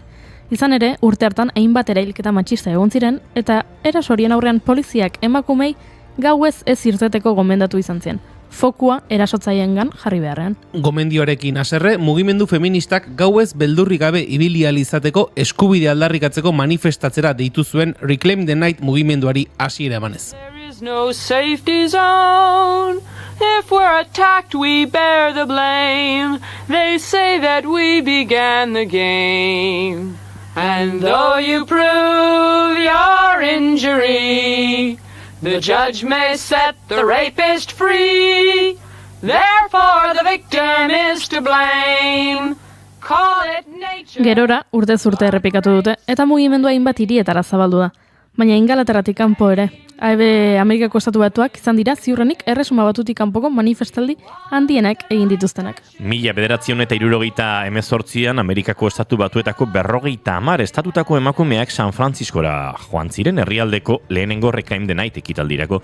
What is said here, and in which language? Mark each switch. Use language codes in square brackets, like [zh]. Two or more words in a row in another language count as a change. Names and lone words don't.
[eu] Izan ere, urte hartan hainbat erailketa matxista egon ziren, eta erasorien aurrean poliziak emakumei gauez ez irteteko gomendatu izan zien. Fokua erasotzaiengan jarri beharrean. Gomendioarekin haserre, mugimendu feministak gauez beldurri gabe ibili ahal izateko eskubide aldarrikatzeko manifestatzera deitu zuen Reclaim the Night mugimenduari hasiera emanez. [en] There is no safety zone. If we're attacked, we bear the blame. They say that we began the game. And though you prove your injury, the judge may set the rapist free. Therefore the victim is to blame. Call it nature. [eu] Gerora, urtez urte errepikatu dute, eta mugimendua hainbat hirietara zabaldu da. Baina Ingalaterratik kanpo ere. Amerikako Estatu Batuak izan dira ziurrenik Erresuma Batutik kanpoko manifestaldi handienak egin dituztenak. 1978an Amerikako Estatu Batuetako 50 estatutako emakumeak San Franciscora joan ziren herrialdeko lehenengo Reclaim the Night ekitaldirako.